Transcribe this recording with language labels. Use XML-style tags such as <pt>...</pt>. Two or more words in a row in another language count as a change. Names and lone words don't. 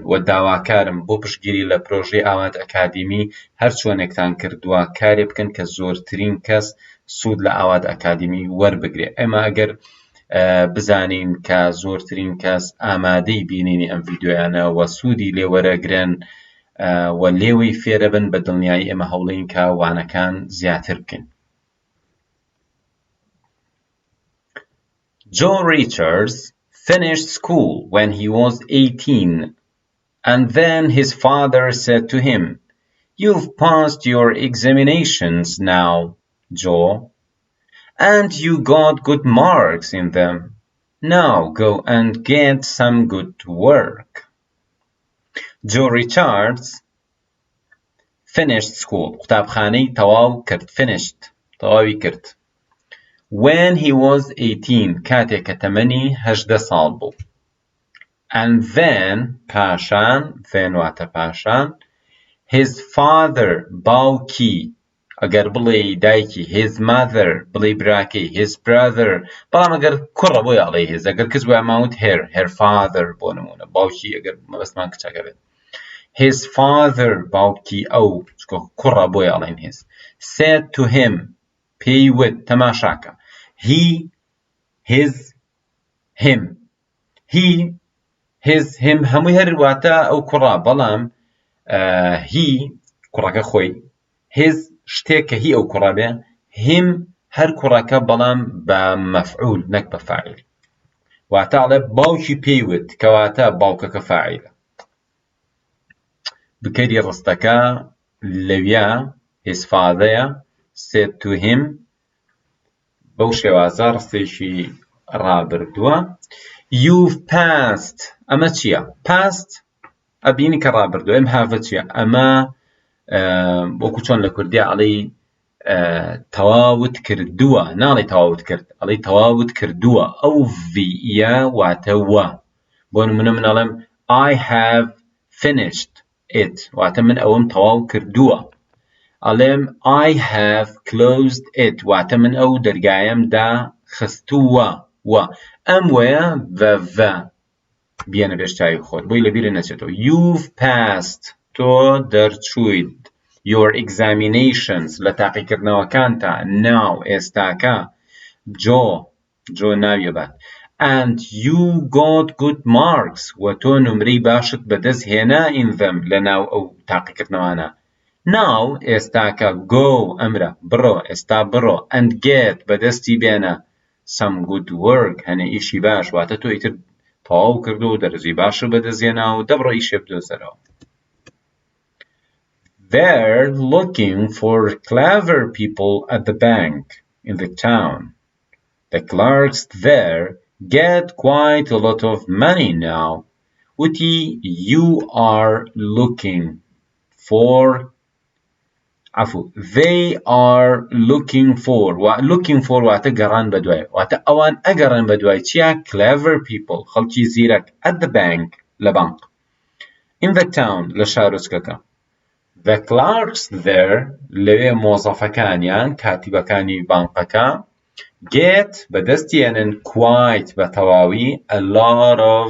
<ckb>و داواکارم بۆ پشتگیری لە پرۆژەی ئاوات ئەکادیمی هەر چۆنێکتان کردووە کارێ بکەن کە زۆرترین کەس سوود لە ئاوات ئەکادیمی وەربگرێ. ئێمە ئەگەر بزانین کە زۆرترین کەس ئامادەی بینینی ئەم ڤیدیۆیانە و سوودی لێ وەرەگرن و لێوەی فێرە بن، بە دڵنیایی ئێمە هەوڵین کە وانەکان زیاتر بکەین.</ckb> <en>Joe Richards finished school when he was 18, and then his father said to him, "You've passed your examinations now, Joe, and you got good marks in them. Now go and get some good work." Joe Richards finished school.</en> <ckb>قوتابخانەی تەواو کرد. Finished. تەواوی کرد.</ckb> <en>When he was 18.</en> <ckb>کاتێک کە تەمەنی 18 ساڵ بوو.</ckb> <en>And then</en> <ckb>پاشان then واتە پاشان</ckb> <en>his father</en> <ckb>باوکی ئەگەر بڵێ دایکی</ckb> <en>his mother</en> <ckb>بڵێ براکەی</ckb> <en>his brother</en> <ckb>بەڵام ئەگەر کوڕە بۆی ئەڵێ his ئەگەر کەس بۆی ئەماوت</ckb> <en>her father</en> <ckb>بۆ نمونە باوکی ئەگەر مەبەستمان کچەکە بێت</ckb> <en>his father</en> <ckb>باوکی ئەو کوڕە بۆی ئەڵێن</ckb> <en>his said to him</en> <ckb>پێی وت تەماشاکە</ckb> <en>he his him he his him</en> <ckb>هەمووی هەر واتە ئەو کوڕە بەڵام he کوڕەکە خۆی his شتێک کە هی ئەو کوڕە بێ him هەر کوڕەکە بەڵام بە مەفعول نەک بە فاعیل واتە ئەڵێ باوکی پێی وت کەواتە باوکەکە فاعیلە بکەری ڕستەکە لەویا</ckb> <en>his father said to him</en> <ckb>بەو شێوازە ڕستێکی ڕابردووە</ckb> <en>you've passed</en> <ckb>ئەمە چییە؟ passed ئەبینی کە ڕابردووە ئەم هاڤە چییە؟ ئەمە وەکو چۆن لە کوردی ئەڵێ تەواوت کردووە ناڵێ تەواوت کرد ئەڵێ تەواوت کردووە ئەو ڤیە واتە وە بۆ نمونە من ئەڵێم</ckb> <en>I have finished it</en> <ckb>واتە من ئەوەم تەواو کردووە ئەڵێم</ckb> <en>I have closed it</en> <ckb>واتە من ئەو دەرگایەمدا خستووە وە ئەم وەیە vە بیانە بێشتایی خۆت بۆی لەبیرە نەچێتەوە</ckb> <en>you've passed</en> <ckb>تۆ دەرچوویت</ckb> <en>your examinations</en> <ckb>لە تاقیکردنەوەکانتە now ئێستاکە Joe ناویە بات</ckb> <en>and you got good marks</en> <ckb>و تۆ نمرەی باشت بەدەست هێنا</ckb> <en>in them</en> <ckb>لە ناو ئەو تاقیکردنەوانە now ئێستاکە go ئەمرە بڕۆ ئێستا بڕۆ</ckb> <en>and get</en> <ckb>بەدەستی بێنە</ckb> <en>some good work</en> <ckb>هەنە ئیشی باش واتە تۆ ئیتر تەواو کردو و دەرەجەی باشە بەدەستێنا و دەبڕۆ ئیشێ بدۆزەرەوە</ckb> <en>They're looking for clever people at the bank in the town. The clerks there get quite a lot of money now. Uti, you are looking for they are looking for looking for</en> <ckb>واتە گەڕان بەدوای واتە ئەوان ئەگەڕان بەدوای چیە</ckb> <en>clever people</en> <ckb>خەڵکی زیرەک</ckb> <en>at the bank</en> <ckb>لە بانک</ckb> <en>in the town</en> <ckb>لە شارۆچکەکە</ckb> <en>the clerks there</en> <ckb>لەوێ مۆزەفەکانیان کاتیبەکانی بانقەکە</ckb> <en>get بەدەستیێنن quite</en> <ckb>بە تەواوی</ckb> <en>a lot</en>